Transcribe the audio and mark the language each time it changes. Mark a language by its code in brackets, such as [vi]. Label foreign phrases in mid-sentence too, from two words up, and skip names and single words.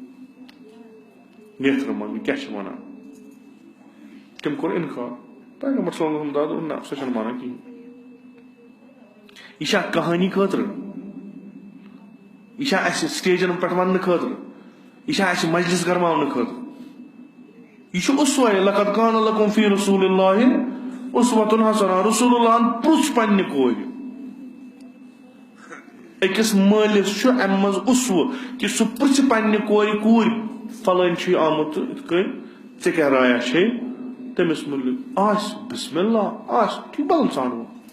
[ks] نیترٕ منٛگنہِ کیٛاہ چھِ ونان تٔمۍ کوٚر انکار پیغمبر [ar] صلی اللہ علیہ وسلم [ks] دوٚپ نہ سۄ چھنہٕ مانان کِہینۍ یہِ چھا کہانی خٲطرٕ یہِ چھا اسہِ سٹیجن پٮ۪ٹھ وننہٕ خٲطرٕ یہِ چھا اسہِ مجلس گرماونہٕ خٲطرٕ یہ اسوہ [ar] لقد کان لکم فی رسول اللہ اسوۃ حسنہ [ks] رسول اللہ پرژھ پننہِ کورِ أکِس مٲلِس چھُ امہِ منٛز اسوہ کہِ سُہ پرژھِ پننہِ کورِ فلٲنۍ چھُے آمُت تہٕ یِتھ کٔنۍ ژےٚ کیٛاہ رایا چھے تٔمِس مُتعلق آسہِ [ar] بسم اللہ [ks] آسہِ ٹھیٖک بدل ژھانڈو